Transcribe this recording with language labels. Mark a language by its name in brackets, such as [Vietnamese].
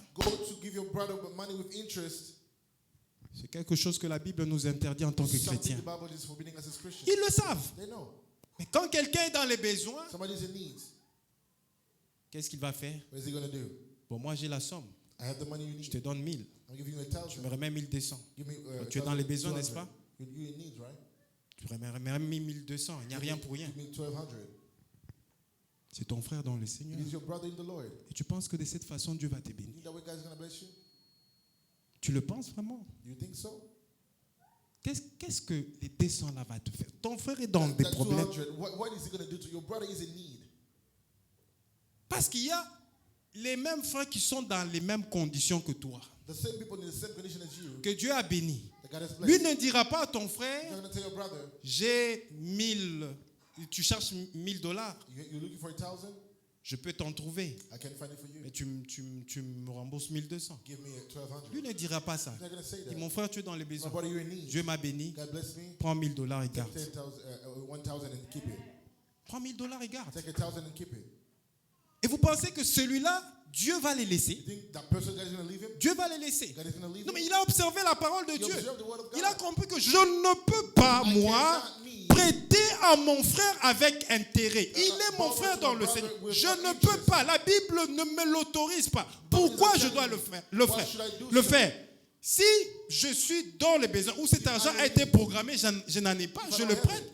[English] Go to give your brother money with interest. [French] c'est quelque chose que la Bible nous interdit en tant que [English] Something [French] chrétiens. [English] the Bible is forbidding us as Christians. [French] Ils le savent. [English] They know. [French] Mais quand quelqu'un est dans les besoins, [English] Somebody's in need. [French] qu'est-ce qu'il va faire? [English] What is he going to do? [French] Bon, moi j'ai la somme. [English] I have the money you [French] Je [English] need. [French] te donne 1000. [English] I'm giving you a [French] Tu [English] thousand. [French] me remets 1200. [English] Give me, [French] Tu es dans les besoins, n'est-ce pas? [English] You're in need, right? [French] Tu me remets 1200. Il n'y a rien pour rien. [English] Give me 1200. [French] C'est ton frère dans le Seigneur. [English] It is your brother in the Lord. [French] Et tu penses que de cette façon, Dieu va te [English] You [French] bénir. [English] think that way God's going to bless you? [French] Tu le penses vraiment? [English] You think so? [French] Qu'est-ce que les 200 là va te faire? Ton frère est dans des [English] That [French] problèmes. [English] 200, what is he going to do to your brother is in need? [French] Parce qu'il y a les mêmes frères qui sont dans les mêmes conditions que toi. [English] The same people in the same condition as you. [French] Que Dieu a béni. [English] That God has [French] Lui [English] blessed. [French] ne dira pas à ton [English] He's [French] frère, [English] not going to tell your brother, [French] j'ai 1000, tu cherches $1000, [English] you're looking for 1,000? [French] je peux t'en trouver. [English] I can find it for you. [French] Mais tu me rembourses 1200. [English] Give me 1,200. [French] Lui ne dira pas ça. [English] He's not going to say [French] Il [English] that. [French] dit, mon frère, tu es dans les [English] My [French] besoins. [English] brother, you're in need. [French] Dieu m'a béni. [English] God bless me. [French] Prends $1000 et [English] Take [French] garde. [English] 1,000 and keep it. [French] Prends $1000 et garde. [English] Take 1,000 and keep it. [French] Et vous pensez que celui-là, Dieu va les laisser? [English] You think that person God is going to leave him? [French] Dieu va les laisser. [English] God is going to leave [French] Non, mais [English] him? [French] il a observé la parole de [English] He [French] Dieu. [English] observed the word of God. [French] Il a compris que je ne peux pas, [English] I cannot me [French] prêter à mon frère avec intérêt. Il est mon frère dans le Seigneur. Je ne peux pas. La Bible ne me l'autorise pas. Pourquoi je dois le faire? Le faire. Si je suis dans les besoins, où cet argent a été programmé, je n'en ai pas, je le prête.